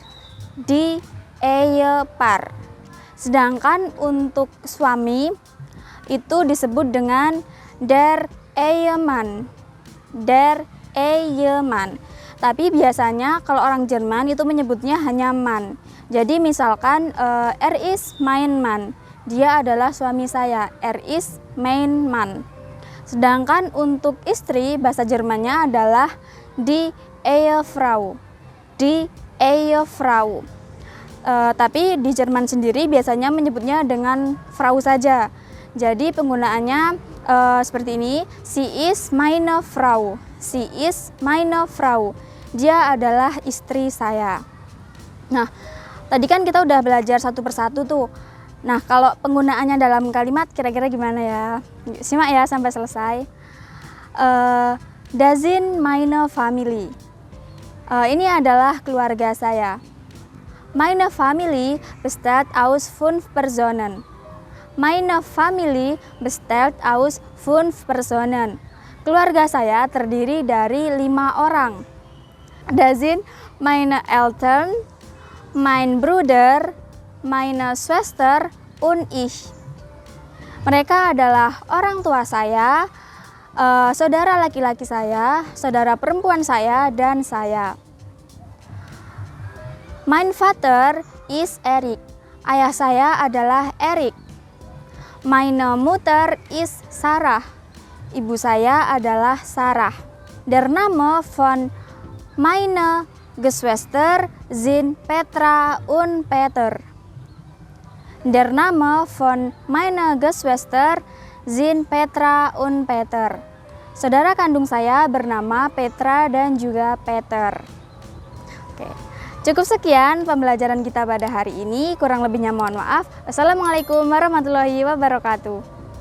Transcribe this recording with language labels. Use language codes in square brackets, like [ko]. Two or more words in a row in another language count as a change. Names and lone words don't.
[de] Die Ehepaar. [id] Sedangkan untuk suami itu disebut dengan [de] der Ehemann. Der Ehemann. [id] Tapi biasanya kalau orang Jerman itu menyebutnya hanya Mann. Jadi misalkan [de] er ist mein Mann, [id] dia adalah suami saya, [de] er ist mein Mann. [id] Sedangkan untuk istri bahasa Jermannya adalah [de] die Ehefrau. Die Ehefrau. [id] Tapi di Jerman sendiri biasanya menyebutnya dengan Frau saja. Jadi penggunaannya seperti ini, [de] sie ist meine Frau. Sie ist meine Frau. [id] Dia adalah istri saya. Nah, tadi kan kita udah belajar satu persatu tuh. Nah, kalau penggunaannya dalam kalimat kira-kira gimana ya? Simak ya sampai selesai. [de] Das sind meine Family. [id] Ini adalah keluarga saya. [de] Meine Family besteht aus 5 Personen. Meine Family besteht aus 5 Personen. [id] Keluarga saya terdiri dari 5 orang. [de] Das sind meine Eltern, mein Bruder, meine Schwester, und ich. [id] Mereka adalah orang tua saya, saudara laki-laki saya, saudara perempuan saya, dan saya. [de] Mein Vater ist Erik. [id] Ayah saya adalah Erik. [de] Meine Mutter ist Sarah. [id] Ibu saya adalah Sarah. [de] Der Name von meine Geschwister sind Petra und Peter. Der Name von meine Geschwister sind Petra und Peter. [id] Saudara kandung saya bernama Petra dan juga Peter. Oke. Cukup sekian pembelajaran kita pada hari ini. Kurang lebihnya mohon maaf. [ar] والسلام عليكم ورحمة الله وبركاته.